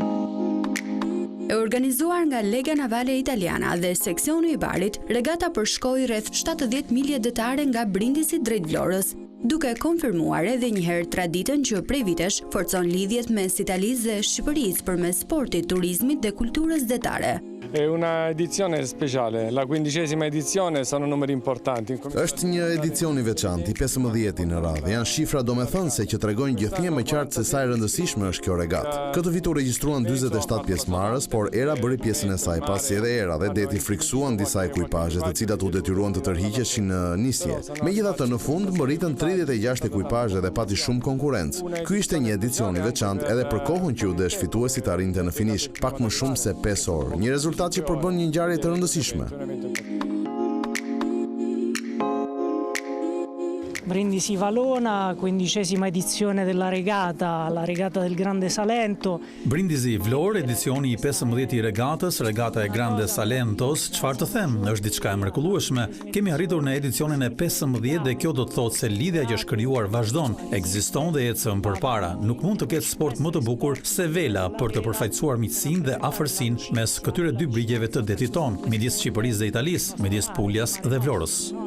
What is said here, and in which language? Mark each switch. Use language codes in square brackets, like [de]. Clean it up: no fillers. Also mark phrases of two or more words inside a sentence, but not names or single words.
[sq] E organizuar nga Lega Navale Italiana dhe seksioni i Barit, regata përshkoi rreth 70 milje detare nga Brindisi drejt Vlorës, duke konfirmuar edhe një herë traditën që prej vitesh forcon lidhjet mes Italisë dhe Shqipërisë përmes sportit, turizmit dhe kulturës detare. [it] È una edizione speciale, la 15ª edizione, sono numeri importanti. [sq] Është një edicion i veçantë, i 15 në radhë. Janë shifra domethënëse që tregojnë gjithnjë më qartë se sa e rëndësishme është kjo regatë. Këtë vit u regjistruan 47 pjesëmarrës, por era bëri pjesën e saj, pasi edhe era dhe deti friksuan disa ekuipazhe, të cilat u detyruan të tërhiqeshin në nisje. Megjithatë, në fund mbërritën 36 ekuipazhe dhe pati shumë konkurrencë. Ky ishte një edicion i veçantë edhe për kohën që u desh fituesi të arrinte në finish, pak më shumë se 5 orë. Një rezultat që përbën një ngjarje të rëndësishme. [it] Brindisi Valona, 15ª edizione della regata, la regata del Grande Salento. [sq] Brindisi Vlorë, edicioni i 15 i regatës, regata e Grande Salentos, çfarë të them, është diçka e mrekullueshme. Kemi arritur në edicionin e 15 dhe kjo do të thotë se lidhja që është krijuar vazhdon, ekziston dhe ecën përpara. Nuk mund të ketë sport më të bukur se vela për të përfaqësuar miqësinë dhe afërsinë mes këtyre dy brigjeve të detit ton, midis Shqipërisë dhe Italisë, midis Puljas dhe Vlorës.